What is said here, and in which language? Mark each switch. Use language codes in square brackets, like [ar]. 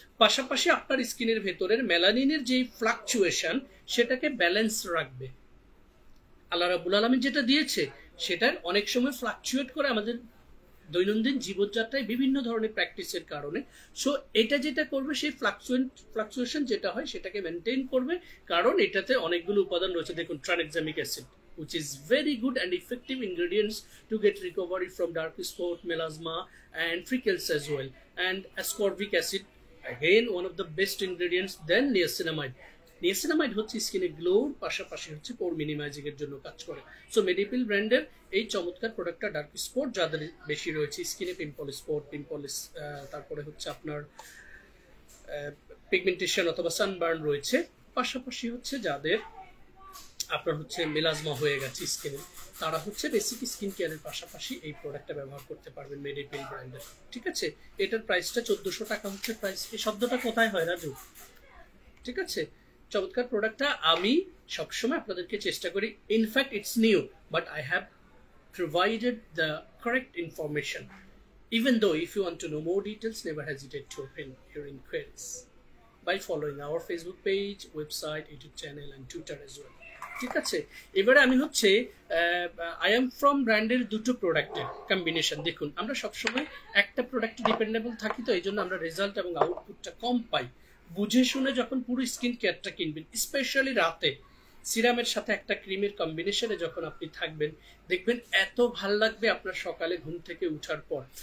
[bn] পাশাপাশি আপনার স্কিনের ভেতরের মেলানিনের যে ফ্লাকচুয়েশন সেটাকে ব্যালেন্স রাখবে। আল্লাহ রাব্বুল আলামিন যেটা দিয়েছে সেটার অনেক সময় ফ্লাকচুয়েট করে আমাদের দৈনন্দিন জীবনযাত্রায় বিভিন্ন ধরনের প্র্যাকটিসের কারণে। সো এটা যেটা করবে সেই ফ্লাকচুয়েশন যেটা হয় সেটাকে মেনটেন করবে, কারণ এটাতে অনেকগুলো উপাদান রয়েছে। [en] দেখুন tranexamic acid, which is very good and effective ingredients to get recovery from dark spot, melasma and freckles as well. And ascorbic acid, again one of the best ingredients. Then niacinamide. [bn] Niacinamide হচ্ছে স্কিনে গ্লোর পাশাপাশি হচ্ছে পোর minimising এর জন্য কাজ করে। So মেডিপিল ব্র্যান্ডের এই চমৎকার প্রোডাক্টটা ডার্ক স্পট যাদের বেশি রয়েছে স্কিনে, পিম্পল স্পট, তারপরে হচ্ছে আপনার পিগমেন্টেশন অথবা সানবার্ন রয়েছে, পাশাপাশি হচ্ছে যাদের আপনার হচ্ছে মেলাজমা হয়ে গেছে স্কিনে, তারা হচ্ছে বেসিক স্কিন কেয়ারের পাশাপাশি এই প্রোডাক্টটা ব্যবহার করতে পারবেন মেডিপিল ব্র্যান্ডের। ঠিক আছে, এটার প্রাইসটা 1400 টাকা হচ্ছে প্রাইস। এই শব্দটা কোথায় হয় রাজু? ঠিক আছে, চমৎকার প্রোডাক্টটা আমি সবসময় আপনাদেরকে চেষ্টা করি, [en] In fact it's new but I have provided the correct information. Even though if you want to know more details, never hesitate to open your inquiries by following our Facebook page, website, YouTube channel and Twitter as well. [bn] ঠিক আছে, এবারে আমি হচ্ছে I am from ব্র্যান্ডের দুটো প্রোডাক্টের combination. দেখুন আমরা সবসময় একটা প্রোডাক্টে ডিপেন্ডেবল থাকি, তো এই জন্য আমরা রেজাল্ট এবং আউটপুটটা কম পাই। বুঝে শুনে যখন পুরো স্কিন কেয়ারটা কিনবেন, স্পেশালি রাতে সিরামের সাথে একটা ক্রিমের কম্বিনেশনে যখন আপনি থাকবেন, দেখবেন এত ভাল লাগবে আপনার সকালে ঘুম থেকে উঠার পর।